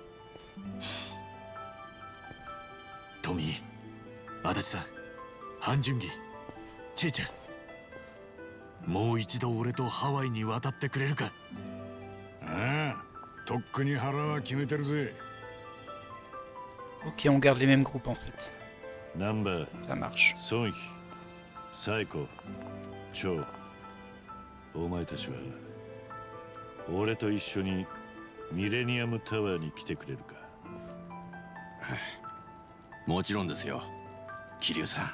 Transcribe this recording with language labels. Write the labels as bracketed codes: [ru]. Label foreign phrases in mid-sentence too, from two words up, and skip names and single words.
[ja] トミー、足立さん、ハン・ジュンギ、チェイちゃん、もう一度俺とハワイに渡ってくれるか。ああ、とっくに腹は決めてるぜ。 [fr] Ok, on garde les mêmes groupes en fait. [ja] ナンバー、 [fr] Ça marche. [ja] ソンヒ、サイコ、チョウ、お前たちは俺と一緒にミレニアムタワーに来てくれるか。もちろんですよ、桐生さん。